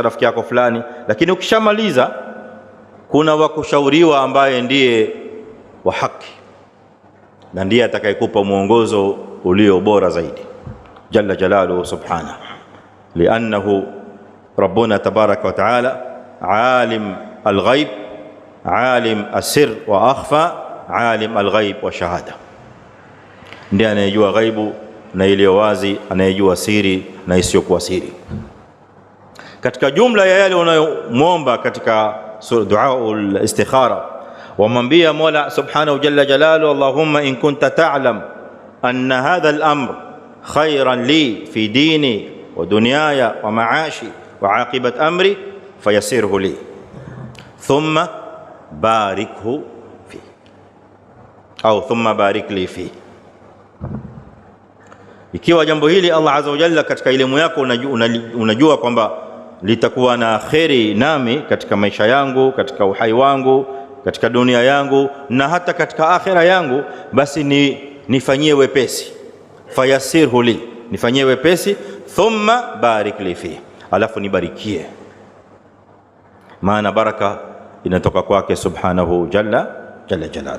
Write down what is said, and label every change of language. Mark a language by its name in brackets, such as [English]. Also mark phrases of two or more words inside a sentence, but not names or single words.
[Swahili] rafiki yako fulani, lakini ukishamaliza kuna wa kushauriwa ambaye ndiye wa haki na ndiye atakayekupa mwongozo ulio bora zaidi, [Arabic] جل جلاله سبحانه لأنه ربنا تبارك وتعالى عالم الغيب عالم السر وأخفى عالم الغيب والشهادة, [Swahili] ndiye anayejua ghaibu na iliyo wazi, anayejua siri na isiyokuwa siri. Katika jumla ya yale unayomwomba katika [Arabic] دعاء الاستخارة, [Swahili] wamwambia Mola [Arabic] سبحانه جل جلاله, اللهم إن كنت تعلم أن هذا الأمر خيرا لي في ديني ودنياي ومعاشي وعاقبة أمري فيسره لي ثم باركه في أو ثم بارك لي في. [Swahili] Ikiwa jambo hili Allah [Arabic] عز وجل [Swahili] katika elimu yako unajua kwamba litakuwa na kheri nami katika maisha yangu, katika uhai wangu, katika dunia yangu na hata katika akhira yangu, basi nifanyie wepesi, [Arabic] فيسره لي, [Swahili] nifanyie wepesi, [Arabic] ثم بارك لي في, [Swahili] alafu nibarikie, maana baraka inatoka kwake [Arabic] سبحانه جل جلاله.